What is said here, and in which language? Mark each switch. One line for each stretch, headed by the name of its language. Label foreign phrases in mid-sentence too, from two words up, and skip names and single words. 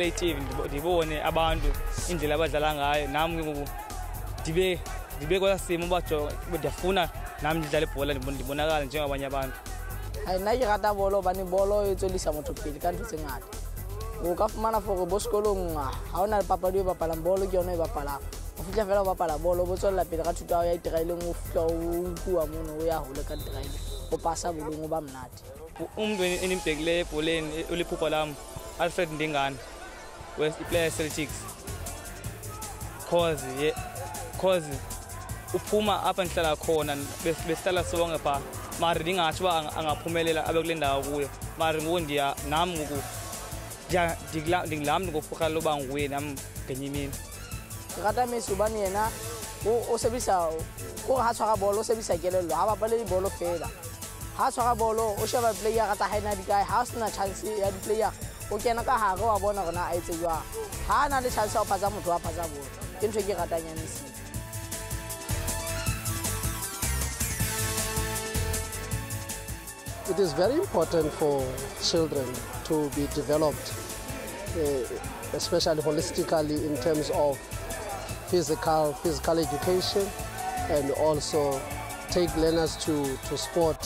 Xhosa: i-TV ndibone abantu indlela abadlala ngayo, nami ngoku ndibe kwesa simo bajonga ndiyafuna nami ndidlale ibhola ndibonakala njengabanye abantu.
Southern Sotho: nna ke rata bolo hobane bolo e tswellisa motho pele ka ntho tse ngata. O ka fumana for bo sekolong ha o na le papadi e bapalang bolo ke yona e bapalang, o fihla fela o bapala bolo o bo tswella pele ka thuto ya hao ya itereleng, o fihla o nkuwa mono o ya hole ka itereleng, o pasa bolong o ba monate.
Xhosa: Umuntu enimbekileyo ebholeni uliphupha lam Alfred Ndingane iplayer Celtics, cause uphuma apha ndihlala khona besihlala sonke phaa, mara ndingatsho uba angaphumelela abe kule ndawo kuyo, mara ngoku nam ngoku ndingulaa mntu ngokurhala loba nguye nam ngenye imini.
Southern Sotho: Ke rata Messi hobane yena o sebedisa kore ha tshwara bolo o sebedisa kelello, ha bapale bolo fela. Ha tshwara bolo o sheba player tsa hae na di kae, ha o sena chance ya di player o kena ka hare wa bona gore na a etse jwang, ha a na le chance ya ho phatsa motho wa phatsa bolo. Ke ntho e ke ratang ya Messi.
English: It is very important for children to be developed, especially holistically in terms of physical education, and also take learners to sport.